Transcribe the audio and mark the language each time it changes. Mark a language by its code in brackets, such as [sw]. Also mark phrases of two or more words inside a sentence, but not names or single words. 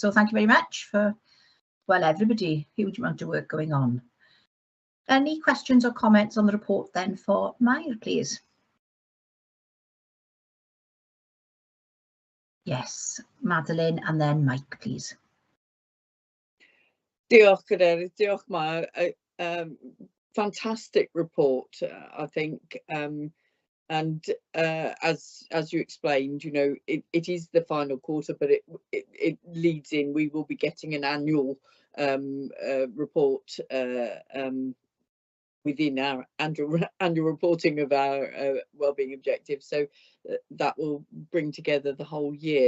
[en] So thank you very much for, well, everybody, huge amount of work going on. Any questions or comments on the report then for Maya, please? Yes, Madeline and then Mike, please. [cy] Diolch, Cadeirydd. Diolch, Maya. [en] Fantastic report, I think. And as you explained, you know, it is the final quarter, but it leads in. We will be getting an annual report within our annual reporting of our wellbeing objectives, so that will bring together the whole year.